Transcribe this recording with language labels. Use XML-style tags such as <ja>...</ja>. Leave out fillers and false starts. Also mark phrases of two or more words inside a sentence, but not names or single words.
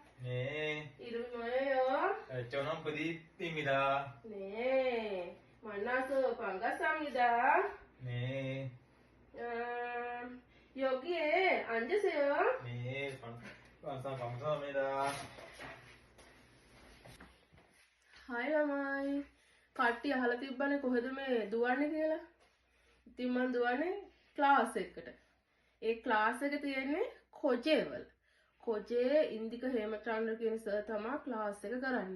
<ko>네, 이름 뭐예요? 저는 부디입니다. 네, 만나서 반갑습니다. 네, 여기에 앉으세요. 네, 감사합니다.</ko> <si>හායි ළමයි. කට්ටිය අහලා තිබ්බනේ කොහෙද මේ දුවන්නේ කියලා. ඉතින් මම දුවන්නේ ක්ලාස් එකකට. ඒ ක්ලාස් එක තියෙන්නේ කොජේවල. කොජේ ඉන්දික හේමචන්ද්‍ර කියන සර් තමයි ක්ලාස් එක කරන්නේ.</si>